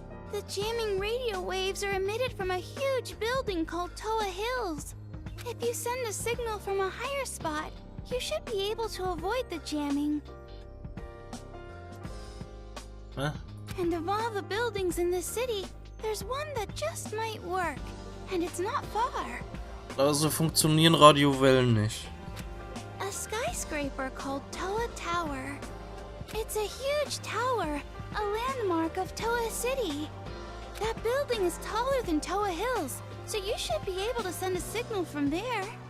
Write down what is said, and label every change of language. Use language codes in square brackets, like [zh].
[en] The jamming radio waves are emitted from a huge building called Toa Hills. If you send a signal from a higher spot, you should be able to avoid the jamming. Huh? And of all the buildings in the city, there's one that just might work. And it's not far. [de] Also funktionieren Radiowellen nicht. [en] A skyscraper called Toa Tower. It's a huge tower, a landmark of Toa City. That building is taller than Toa Hills, so you should be able to send a signal from there.